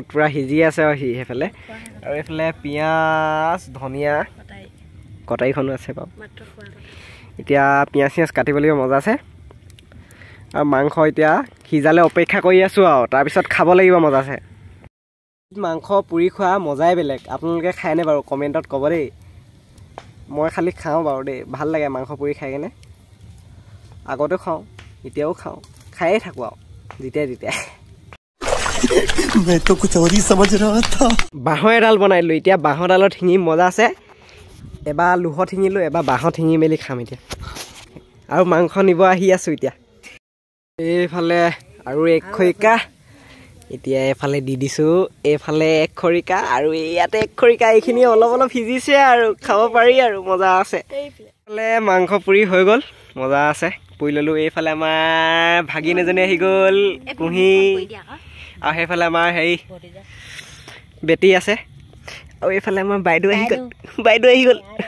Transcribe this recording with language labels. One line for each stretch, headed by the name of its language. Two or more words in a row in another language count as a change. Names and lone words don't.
Assamese: পুৰা সিজি আছে আৰু সেইফালে আৰু এইফালে পিঁয়াজ ধনিয়া কটাৰীখনো আছে বাৰু এতিয়া পিঁয়াজ চিয়াজ কাটিব লাগিব মজা আছে আৰু মাংস এতিয়া সিজালে অপেক্ষা কৰি আছোঁ আৰু তাৰপিছত খাব লাগিব মজা আছে মাংস পুৰি খোৱা মজাই বেলেগ আপোনালোকে খায়নে বাৰু কমেণ্টত ক'ব দেই মই খালি খাওঁ বাৰু দেই ভাল লাগে মাংস পুৰি খাই কেনে আগতে খাওঁ এতিয়াও খাওঁ খায়ে থাকোঁ আৰু যেতিয়াই তেতিয়াই
Hindi: मैं तो कुछ और ही समझ रहा था
Assamese: বাঁহৰ এডাল বনাইলোঁ এতিয়া বাঁহৰ ডালত শিঙি মজা আছে এবাৰ লোহত শিঙিলোঁ এবাৰ বাঁহত শিঙি মেলি খাম এতিয়া আৰু মাংস নিব আহি আছোঁ এতিয়া এইফালে আৰু এক খৰিকা এতিয়া এইফালে দি দিছোঁ এইফালে এক খৰিকা আৰু ইয়াতে এক খৰিকা এইখিনি অলপ অলপ সিজিছে আৰু খাব পাৰি আৰু মজা আছে এইফালে মাংস পুৰি হৈ গ'ল মজা আছে পুৰি ল'লোঁ এইফালে আমাৰ ভাগিন এজনী আহি গ'ল কুঁহি আৰু সেইফালে আমাৰ হেৰি বেটি আছে আৰু এইফালে আমাৰ বাইদেউ আহি গ'ল